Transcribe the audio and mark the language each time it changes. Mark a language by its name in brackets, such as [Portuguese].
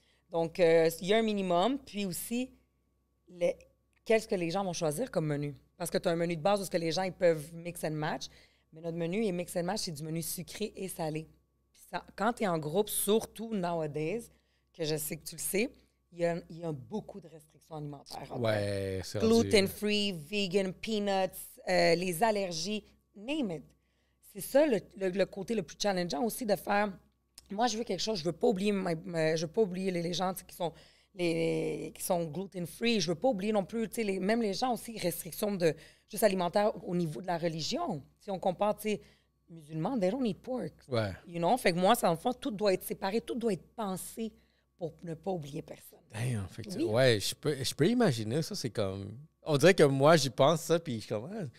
[French] Donc, il y a un minimum. Puis aussi, qu'est-ce que les gens vont choisir comme menu? Parce que tu as un menu de base où les gens ils peuvent [English] mix and match. [French] Mais notre menu est mix and match, c'est du menu sucré et salé. Puis ça, quand tu es en groupe, surtout nowadays, que je sais que tu le sais, il y a beaucoup de restrictions alimentaires. Ouais, c'est [English] gluten-free, vegan, peanuts, [French] les allergies, [English] name it. [French] C'est ça le côté le plus challengeant aussi de faire... Moi, je veux quelque chose, je veux pas oublier les gens qui sont gluten-free. Je veux pas oublier non plus, même les gens aussi, restrictions juste alimentaires au niveau de la religion. Si on compare, [English] musulmans, they don't eat pork. [French] Ouais. [English] You know? [French] Fait que moi, dans le fond, tout doit être séparé, tout doit être pensé pour ne pas oublier personne. Damn, fait que Oui. ouais, je peux imaginer ça, c'est comme... On dirait que moi, j'y pense ça, puis je suis comme...